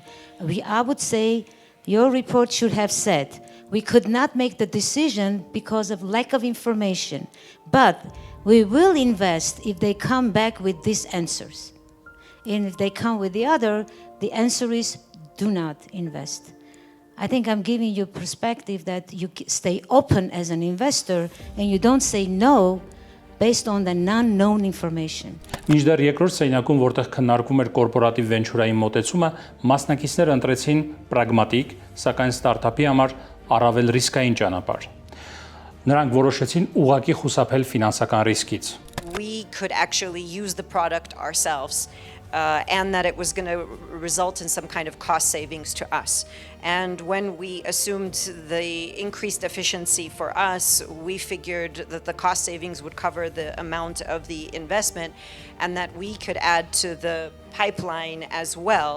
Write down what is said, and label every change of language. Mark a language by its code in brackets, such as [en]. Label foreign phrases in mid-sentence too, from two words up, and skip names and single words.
[en] I would say your report should have said, we could not make the decision because of lack of information, but we will invest if they come back with these answers. And if they come with the other, the answer is do not invest. I think I'm giving you perspective that you stay open as an investor and you don't say no based on the non-known information. [hy] Մինչդեռ երկրորդ սենյակում, որտեղ քննարկվում էր կորպորատիվ վենչուրային մոտեցումը, մասնակիցները ընտրեցին պրագմատիկ, սակայն ստարտափի համար առավել ռիսկային ճանապարհ։ Նրանք որոշեցին ուղղակի խուսափել ֆինանսական ռիսկից։ [en] We could actually use the product ourselves. And that it was going to result in some kind of cost savings to us. And when we assumed the increased efficiency for us, we figured that the cost savings would cover the amount of the investment and that we could add to the pipeline as well.